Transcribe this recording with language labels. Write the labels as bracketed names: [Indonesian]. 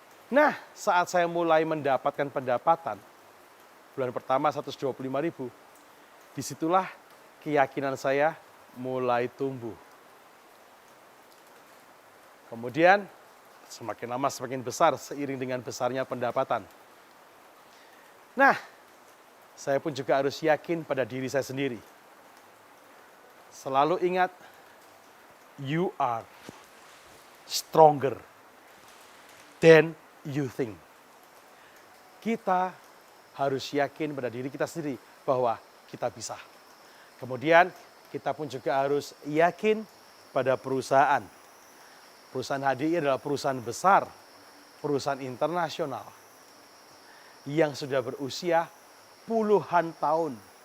[Indonesian] Nah, saat saya mulai mendapatkan pendapatan, bulan pertama 125.000, disitulah keyakinan saya mulai tumbuh. Kemudian semakin lama semakin besar seiring dengan besarnya pendapatan. Nah, saya pun juga harus yakin pada diri saya sendiri. Selalu ingat, [English] you are stronger than you think. [Indonesian] Kita harus yakin pada diri kita sendiri bahwa kita bisa. Kemudian kita pun juga harus yakin pada perusahaan. Perusahaan HDI adalah perusahaan besar, perusahaan internasional yang sudah berusia puluhan tahun.